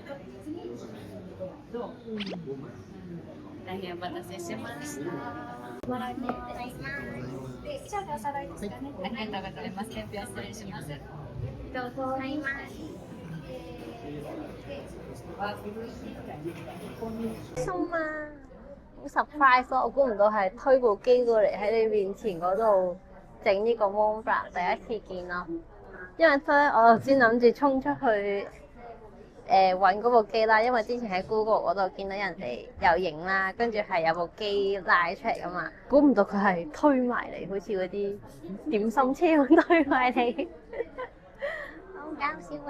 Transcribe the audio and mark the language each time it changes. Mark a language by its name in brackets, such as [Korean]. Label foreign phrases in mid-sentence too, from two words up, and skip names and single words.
[Japanese] 大変お待たせしました。ありがとうございます。天日を失礼します。どうぞございます。 [Cantonese] 送嘛，好 surprise 咯！我估唔到係推部機過嚟喺你面前嗰度整呢個 Mont Blanc，第一次見咯。因為咧，我頭先諗住衝出去揾嗰部機啦，因為之前喺 Google 嗰度見到人哋有影啦，跟住係有部機拉出嚟噶嘛，估唔到佢係推埋嚟，好似嗰啲點心車咁推埋嚟，好搞笑啊！